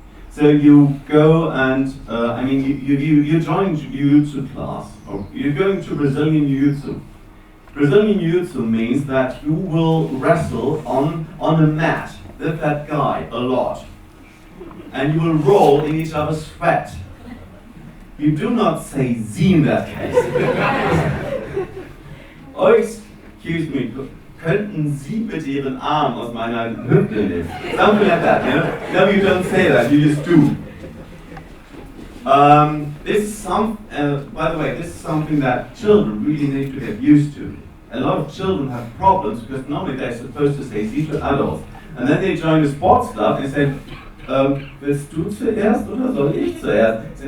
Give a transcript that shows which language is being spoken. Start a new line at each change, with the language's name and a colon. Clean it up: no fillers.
English: So you go and, you join Jiu-Jitsu class, or you're going to Brazilian Jiu-Jitsu. Brazilian Jiu-Jitsu means that you will wrestle on a mat with that guy a lot. And you will roll in each other's sweat. You do not say "sie" in that case. excuse me,
German: könnten Sie bitte Ihren Arm aus meiner Hüfte nehmen?
English: Something like that, you know? No, you don't say that, you just do. This is by the way, this is something that children really need to get used to. A lot of children have problems because normally they're supposed to say Sie to adults. And then they join the sports club and say,
German: willst du zuerst oder soll ich zuerst?